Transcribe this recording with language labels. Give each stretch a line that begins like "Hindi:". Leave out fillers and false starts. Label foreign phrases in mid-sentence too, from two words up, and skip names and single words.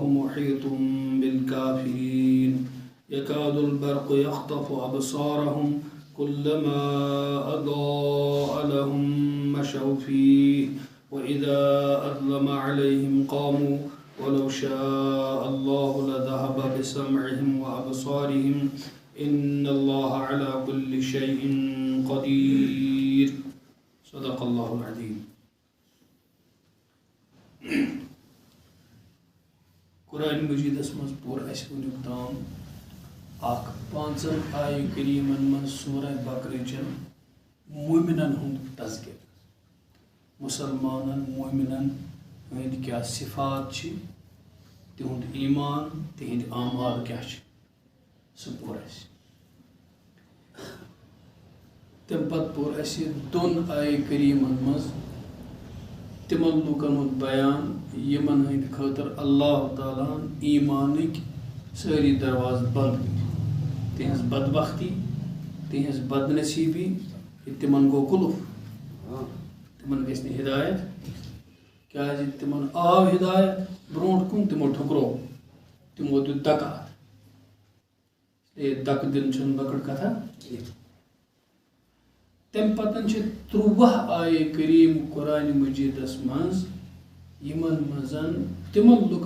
Arabic: محيط بالكافرين يكاد البرق يخطف أبصارهم كلما أضاء لهم مشوا فيه وإذا أظلم عليهم قاموا ولو شاء الله لذهب بسمعهم وأبصارهم إن الله على كل شيء قدير صدق الله العظيم.
Kashmiri: قرآن مجید اسمز پور اس ونیک تام اخ پانچن آیہ کریمن من سورہ بقرہ چن مومنن ہند تذکر مسلمانن مومنن ہند کیا صفات چھ تہند ایمان تہند اعمال کیا چھ سہ پور اس تم پت پور اس دون آیہ کریمن مز تمن لوکن ہند بیان یمن ہند خاطر اللہ تعالیٰ ایمانک ساری دروازہ بند تہذ بدبختی تہذ بدنصیبی تمن گو قلف تمن گھس ہدایت کیا تمن آو ہدایت برونٹ کن تمو ٹھکرو تمو دیت دکات دک دن چھن بکڑ کتھا تم پتن 30 آیہ کریم قرآن مجیدس مز یمن مزن تمن لوکن